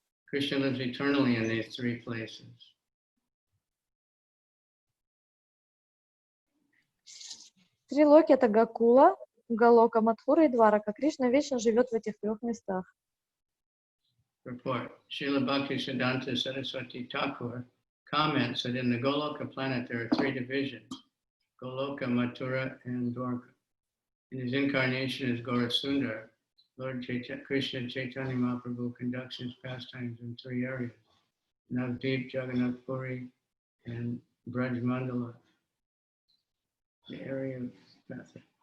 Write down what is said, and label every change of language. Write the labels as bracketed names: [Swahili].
[English] Krishna lives eternally in these three places. [Russian] Три локи — это Гакула, Галока, Мадхура и Дварака. Кришна вечно живет в этих трех местах. [English] Report. Srila Bhaktisiddhanta Saraswati Thakur comments that in the Goloka planet there are three divisions, Goloka, Mathura, and Dwarka. In his incarnation as Gaurasundar, Lord Krishna Chaitanya Mahaprabhu conducts his pastimes in three areas, Navdeep, Jagannath Puri, and Braj Mandala, the area of Patha.